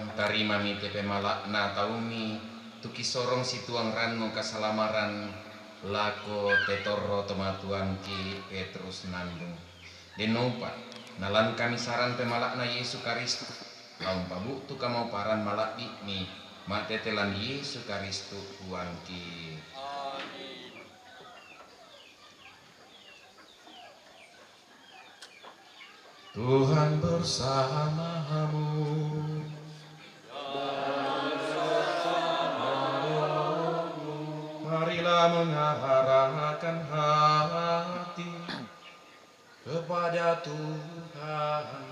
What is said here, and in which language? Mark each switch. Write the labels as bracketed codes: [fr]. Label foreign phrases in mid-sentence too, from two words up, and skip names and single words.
[sda] Tarima mi tepe malakna taumi tuki sorong si tuang rannu kasalamaran lako tetorro tematuan ki Petrus nandung denopa nalan kami saran pemalakna Yesus Kristus laun pabu tu kamau paran malak mi matetelan Yesus Kristus Tuhan ki. [id] Tuhan bersamamu. Marilah mengarahkan hati kepada Tuhan.